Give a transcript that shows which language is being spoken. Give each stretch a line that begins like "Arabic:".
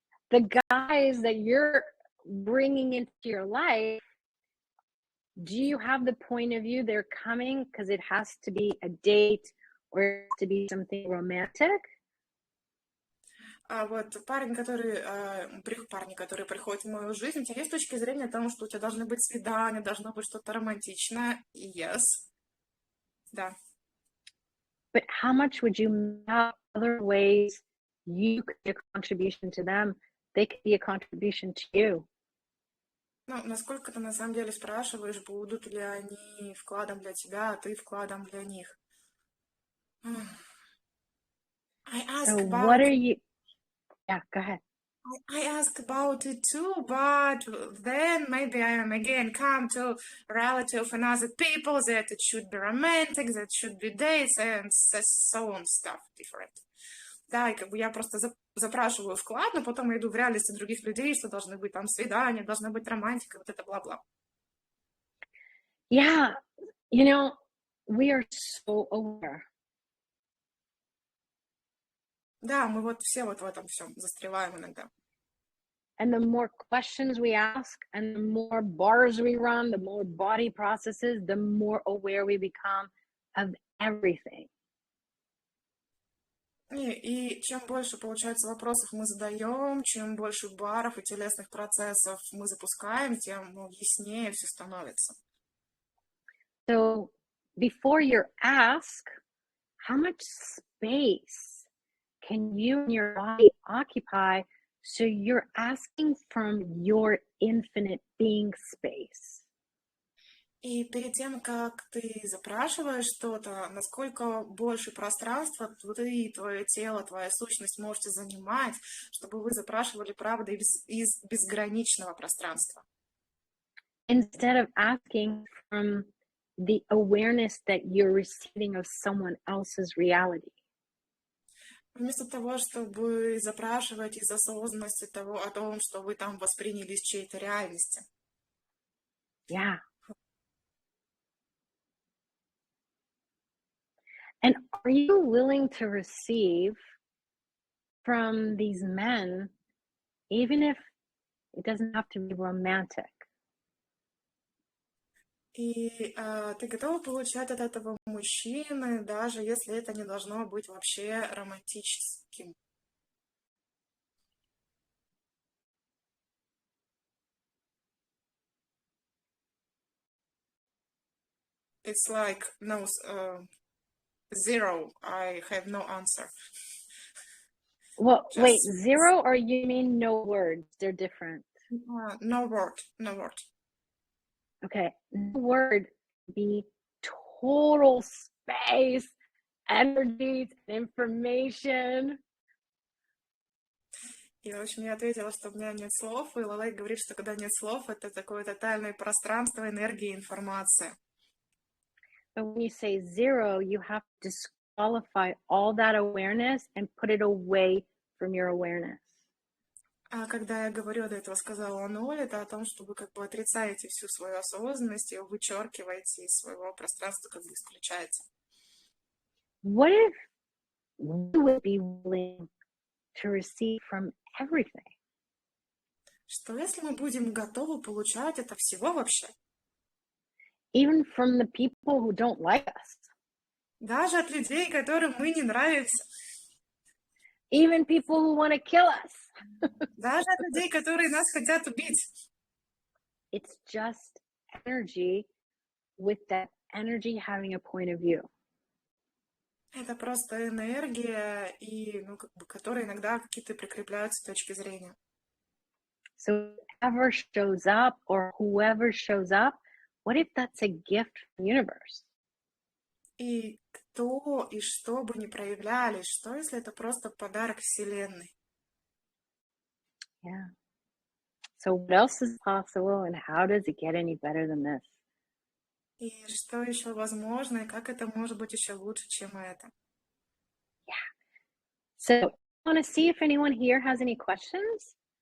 English: the guys that you're bringing into your life, do you have the point of view they're coming because it has to be a date or it has to be something romantic?
Russian: А вот парни, которые приходят в мою жизнь, у тебя есть точки зрения о том, что у тебя должны быть свидания, должно быть что-то романтичное?
English: Yes.
Russian: Да.
English: But how much would you have other ways you could be a contribution to them? They could be a contribution to you.
Russian: Насколько ты на самом деле спрашиваешь, будут ли они вкладом для тебя, а ты вкладом для них?
English: I ask So about what are you? Yeah, go ahead. I ask about it too, but then maybe I am again come to reality of another people that it should be romantic, that should be dates and so on stuff different.
Russian: Да, и как бы я просто запрашиваю вклад, но потом я иду в реальности других людей, что должны быть там свидания, должна быть романтика, вот это бла-бла.
English: Yeah, we are so aware.
Russian: Да, мы вот все вот в этом всем застреваем иногда.
English: And the more questions we ask and the more bars we run, the more body processes, the more aware we become of everything.
Russian: И чем больше, получается, вопросов мы задаем, чем больше баров и телесных процессов мы запускаем, тем яснее все становится.
English: So before you ask, how much space can you and your body occupy? So you're asking from your infinite being space.
Russian: И перед тем, как ты запрашиваешь что-то, насколько больше пространства ты, твое тело, твоя сущность можете занимать, чтобы вы запрашивали правду из безграничного пространства.
English: Instead of asking from the awareness that you're receiving of someone else's reality.
Russian: Вместо того, чтобы запрашивать из осознанности о том, что вы там восприняли из чьей-то реальности.
English: Yeah. And are you willing to receive from these men, even if it doesn't have to be romantic?
Russian: И ты готова получать от этого мужчины, даже если это не должно быть вообще романтическим.
English: It's like no zero. I have no answer. Well, wait, zero or you mean no words? They're different. No word. Okay, no word be total space, energy, information.
Russian: И, в общем, я ответила, что у меня нет слов, и Лалей говорит, что когда нет слов, это такое тотальное пространство, энергии, информация.
English: But when you say zero, you have to disqualify all that awareness and put it away from your awareness.
Russian: А когда я говорю, до этого сказала ноль, это о том, что вы как бы отрицаете всю свою осознанность, ее вычеркиваете из своего пространства, как бы исключаете.
English: What if we would be willing to receive from everything?
Russian: Что если мы будем готовы получать это всего вообще?
English: Even from the people who don't like us,
Russian: Даже от людей, которым мы не нравимся.
English: even people who want to kill us.
Russian: Даже от людей, которые нас хотят убить.
English: It's just energy with that energy having a point of view.
Russian: Это просто энергия, и, ну, как бы, которые иногда какие-то прикрепляются точки зрения.
English: So whoever shows up or whoever shows up, what if that's a gift from the universe?
Russian: И кто и что бы ни проявляли, что если это просто подарок Вселенной?
English: Yeah. So what else is possible and how does it get any better than this?
Russian: И что еще возможно, и как это может быть еще лучше, чем это?
English: So I want to see if anyone here has any questions